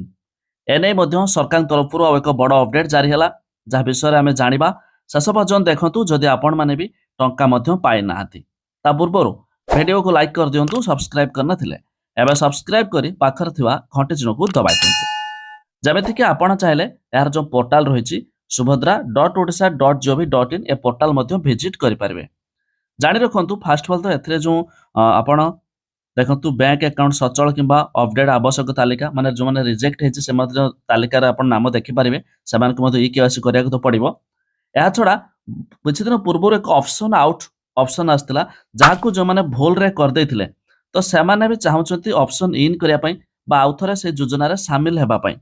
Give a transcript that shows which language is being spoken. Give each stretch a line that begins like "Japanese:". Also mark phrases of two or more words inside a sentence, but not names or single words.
Odia: ଏନେଇ ମଧ୍ୟ ସରକାରଙ୍କ ତରଫରୁ ଆଉ ଏକ ବଡ଼ ଅପଡେଟ୍ ଜାରି ହେଲା, ଯାହା ବିଷୟରେ ଆମେ ଜାଣିବା। ଶେଷ ପର୍ଯ୍ୟନ୍ତ ଦେଖନ୍ତୁ ଯଦି ଆପଣମାନେ ବି ଟଙ୍କା ମଧ୍ୟ ପାଇନାହାନ୍ତି। ତା ପୂର୍ବରୁ ଭିଡ଼ିଓକୁ ଲାଇକ୍ କରିଦିଅନ୍ତୁ, ସବସ୍କ୍ରାଇବ୍ କରିନଥିଲେ ଏବେ ସବସ୍କ୍ରାଇବ୍ କରି ପାଖରେ ଥିବା ଘଣ୍ଟି ଚିହ୍ନକୁ ଦବାଇ ଦିଅନ୍ତୁ। ଯେମିତିକି ଆପଣ ଚାହିଁଲେ ଏହାର ଯେଉଁ ପୋର୍ଟାଲ ରହିଛି subhadra.odisha.gov.in ଏ ପୋର୍ଟାଲ ମଧ୍ୟ ଭିଜିଟ୍ କରିପାରିବେ। ଜାଣି ରଖନ୍ତୁ
English: first of all
Odia: ତ ଏଥିରେ ଯେଉଁ ଆପଣ ଦେଖନ୍ତୁ
English: bank account
Odia: ସଚଳ କିମ୍ବା ଅପଡେଟ୍ ଆବଶ୍ୟକ ତାଲିକା ମାନେ ଯେଉଁମାନେ ରିଜେକ୍ଟ ହେଇଛି ସେ ମଧ୍ୟ ତାଲିକାରେ ଆପଣ ନାମ ଦେଖିପାରିବେ। ସେମାନଙ୍କୁ ମଧ୍ୟ EKYC କରିବାକୁ ତ ପଡ଼ିବ। ଏହା ଛଡ଼ା କିଛି ଦିନ ପୂର୍ବରୁ ଏକ
English: option out option
Odia: ଆସିଥିଲା, ଯାହାକୁ ଯେଉଁମାନେ ଭୁଲରେ କରିଦେଇଥିଲେ ତ ସେମାନେ ବି ଚାହୁଁଛନ୍ତି
English: option in
Odia: କରିବା ପାଇଁ ବା ଆଉଥରେ ସେ ଯୋଜନାରେ ସାମିଲ ହେବା ପାଇଁ।